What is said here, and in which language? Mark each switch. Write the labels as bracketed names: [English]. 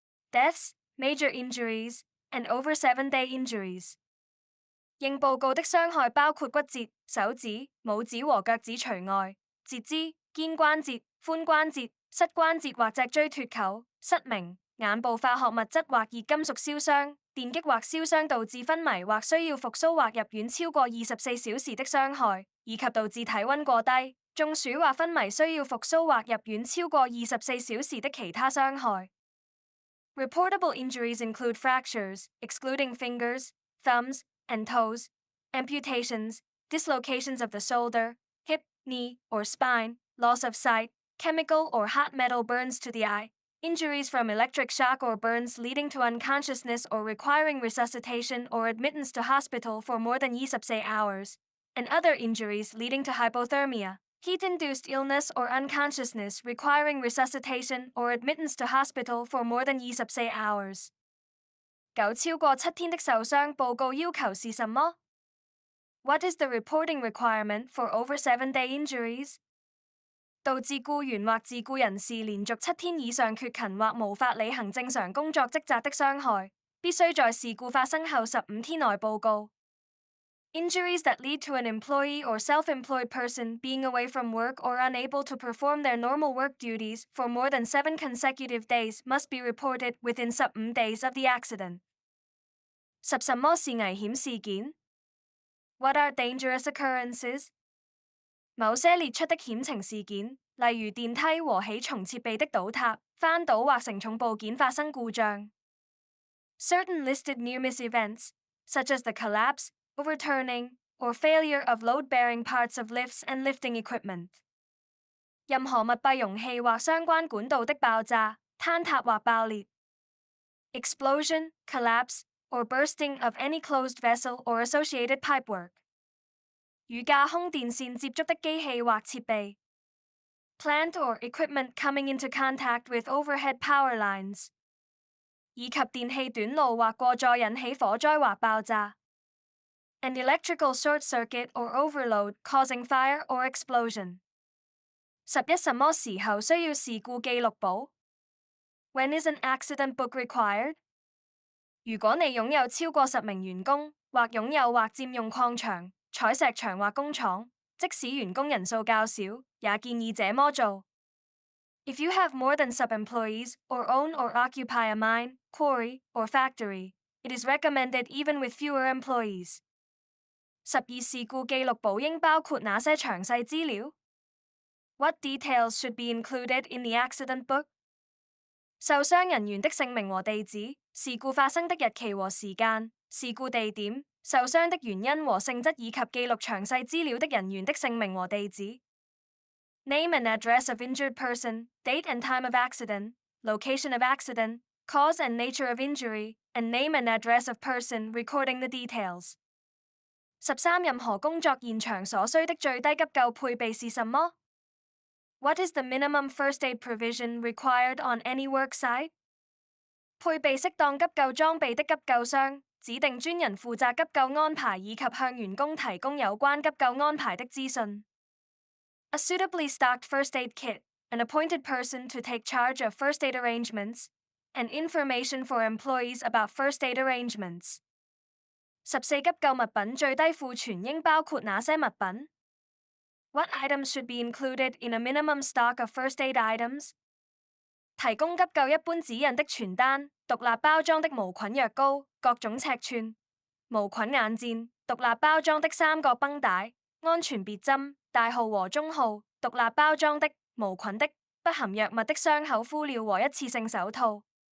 [English] Deaths, major injuries, and over 7-day injuries. [Chinese] 應報告的傷害包括骨折、手指、拇指和腳趾除外，截肢、肩關節、髖關節、膝關節或脊椎脫臼、失明、眼部化學物質或熱金屬燒傷、電擊或燒傷導致昏迷或需要復甦或入院超過24小時的傷害，以及導致體溫過低、中暑或昏迷需要復甦或入院超過24小時的其他傷害。 [English] Reportable injuries include fractures, excluding fingers, thumbs, and toes, amputations, dislocations of the shoulder, hip, knee, or spine, loss of sight, chemical or hot metal burns to the eye, injuries from electric shock or burns leading to unconsciousness or requiring resuscitation or admittance to hospital for more than 24 hours, and other injuries leading to hypothermia, heat-induced illness or unconsciousness requiring resuscitation or admittance to hospital for more than 24 hours. [Chinese] 9超過7天的受傷報告要求是什麼？ [English] What is the reporting requirement for over 7-day injuries? [Chinese] 導致僱員或自僱人士連續7天以上缺勤或無法履行正常工作職責的傷害，必須在事故發生後15天內報告。 [English] Injuries that lead to an employee or self-employed person being away from work or unable to perform their normal work duties for more than 7 consecutive days must be reported within 15 days of the accident. [Chinese] 10什麼是危險事件？ [English] What are dangerous occurrences? [Chinese] 某些列出的險情事件，例如電梯和起重設備的倒塌、翻倒或承重部件發生故障。 [English] Certain listed near-miss events, such as the collapse, overturning, or failure of load-bearing parts of lifts and lifting equipment. [Chinese] 任何密閉容器或相關管道的爆炸、坍塌或爆裂。 [English] Explosion, collapse, or bursting of any closed vessel or associated pipework. [Chinese] 與架空電線接觸的機器或設備。 [English] Plant or equipment coming into contact with overhead power lines. [Chinese] 以及電氣短路或過載引起火災或爆炸。 [English] An electrical short circuit or overload causing fire or explosion. [Chinese] 11什麼時候需要事故記錄簿？ [English] When is an accident book required? [Chinese] 如果你擁有超過10名員工，或擁有或佔用礦場、採石場或工廠，即使員工人數較少，也建議這麼做。 [English] If you have more than 10 employees or own or occupy a mine, quarry, or factory, it is recommended even with fewer employees. [Chinese] 12事故記錄簿應包括哪些詳細資料？ [English] What details should be included in the accident book? [Chinese] 受傷人員的姓名和地址、事故發生的日期和時間、事故地點、受傷的原因和性質以及記錄詳細資料的人員的姓名和地址。 [English] Name and address of injured person, date and time of accident, location of accident, cause and nature of injury, and name and address of person recording the details. [Chinese] 13任何工作現場所需的最低急救配備是什麼？ [English] What is the minimum first aid provision required on any work site? [Chinese] 配備適當急救裝備的急救箱，指定專人負責急救安排以及向員工提供有關急救安排的資訊。 [English] A suitably stocked first aid kit, an appointed person to take charge of first aid arrangements, and information for employees about first aid arrangements. [Chinese] 14急救物品最低庫存應包括哪些物品？ [English] What items should be included in a minimum stock of first aid items? [Chinese] 提供急救一般指引的傳單、獨立包裝的無菌藥膏、各種尺寸、無菌眼墊、獨立包裝的3角繃帶、安全別針、大號和中號、獨立包裝的、無菌的、不含藥物的傷口敷料和一次性手套。